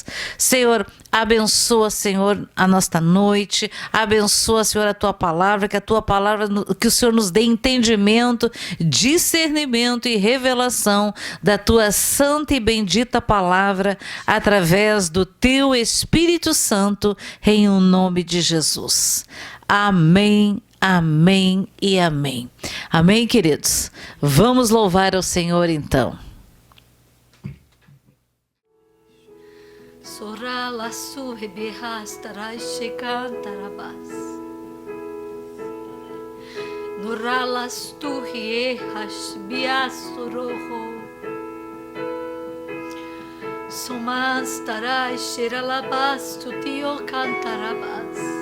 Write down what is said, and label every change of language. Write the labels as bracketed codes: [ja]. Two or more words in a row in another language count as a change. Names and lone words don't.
[pt] Senhor, abençoa, Senhor, a nossa noite, abençoa, Senhor, a Tua palavra, que o Senhor nos dê entendimento, discernimento e revelação da Tua santa e bendita palavra, através do Teu Espírito Santo, em o nome de Jesus. Amém, amém e amém. Amém, queridos? Vamos louvar ao Senhor, então. Sorala suhebihas tarashikan tarabas. Noralas tuhiehas biasoroho. Somas tarashiralabas tutiokan tarabas.